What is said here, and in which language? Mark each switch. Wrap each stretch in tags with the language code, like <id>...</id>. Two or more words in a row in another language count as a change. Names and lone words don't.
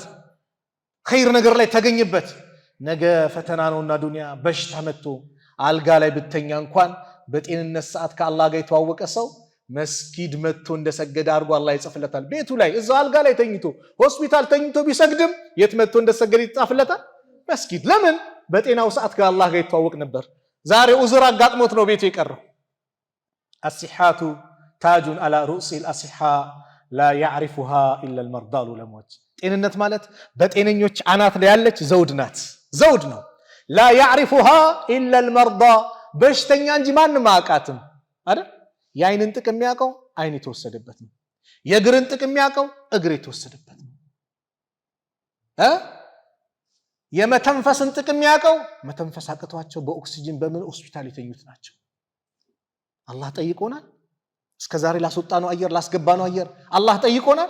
<am>ኸይር ነገር ላይ ተገኝበት ነገ ፈተና ነውና ዱንያ በሽታ መጥቶ አልጋ ላይ ብተኛ እንኳን በጤንነት ሰዓት ከአላህ ጋር የተዋወቀ ሰው መስጊድ መጥቶ እንደሰገደ አድርጎ አላህ ይጽፍለታል ቤቱ ላይ እዛው አልጋ ላይ ተኝቶ ሆስፒታል ተኝቶ ቢሰግድም የት መጥቶ እንደሰገደ ይጻፍለታል መስጊድ ለምን በጤናው ሰዓት ከአላህ ጋር የተዋወቅ ነበር ዛሬ ኡዝር አጋጥሞት ነው ቤቱ የቀረው</am> <ar>الصحات تاج على رؤوس الأصحاء لا يعرفها إلا المرضى</ar> <am>ለሞች ጤንነት ማለት በጤነኞች አናት ላይ ያለች ዘውድ ናት ዘውድ ነው</am> <ar>لا يعرفها إلا المرضى</ar> <am>በሽተኛ እንጂ ማንም አያውቃትም አይደል የአይንን ጥቅም የሚያውቀው አይን የተወሰደበት ነው የእግርን ጥቅም የሚያውቀው እግር የተወሰደበት ነው የመተንፈስን ጥቅም የሚያውቀው መተንፈስ አቅቷቸው በኦክሲጅን በምን ሆስፒታል የተኙት ናቸው አላህ ጠይቆናል እስከዛሬ ላስወጣነው አየር ላስገባነው አየር አላህ ጠይቆናል</am>